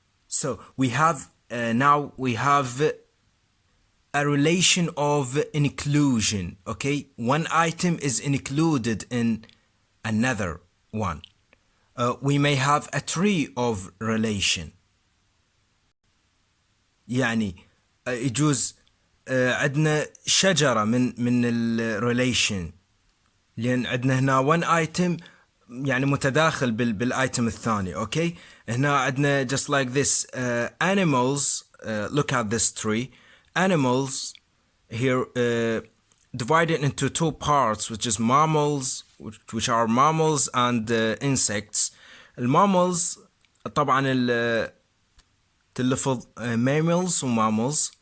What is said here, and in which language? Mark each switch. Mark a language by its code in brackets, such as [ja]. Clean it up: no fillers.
[en] So we have now we have a relation of inclusion. Okay, one item is included in another one. We may have a tree of relation. [ar] يعني يجوز عندنا شجرة من الريليشن، لأن عندنا هنا [en] one item [ar] يعني متداخل بالايتم الثاني. اوكي، هنا عندنا [en] just like this animals. Look at this tree. Animals here divided into two parts, which is mammals, which are mammals and insects. [ar] المامals طبعا تلفظ mammals وmammals.